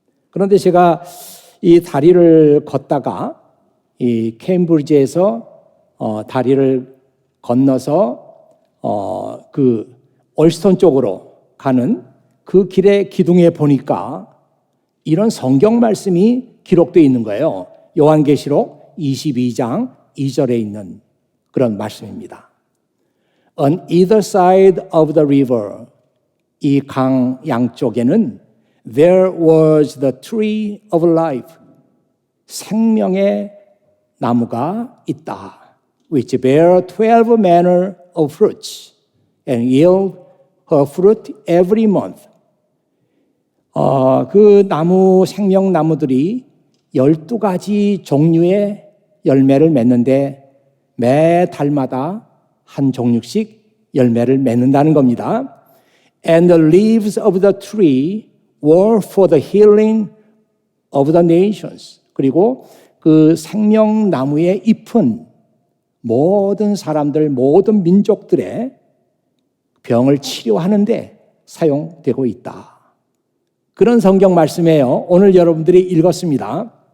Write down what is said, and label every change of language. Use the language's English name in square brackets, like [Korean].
[Korean] 그런데 제가 이 다리를 걷다가 이 케임브리지에서 다리를 건너서 그 올스턴 쪽으로 가는 그 길의 기둥에 보니까 이런 성경 말씀이 기록되어 있는 거예요. 요한계시록 22장 2절에 있는 그런 말씀입니다. [English] On either side of the river, [Korean] 이 강 양쪽에는 [English] there was the tree of life, [Korean] 생명의 나무가 있다. [English] which bear 12 manner of fruits and yield her fruit every month. [Korean] 그 나무, 생명나무들이 12가지 종류의 열매를 맺는데 매 달마다 한 종류씩 열매를 맺는다는 겁니다. [English] And the leaves of the tree were for the healing of the nations. [Korean] 그리고 그 생명나무의 잎은 모든 사람들, 모든 민족들의 병을 치료하는데 사용되고 있다. 그런 성경 말씀이에요. 오늘 여러분들이 읽었습니다.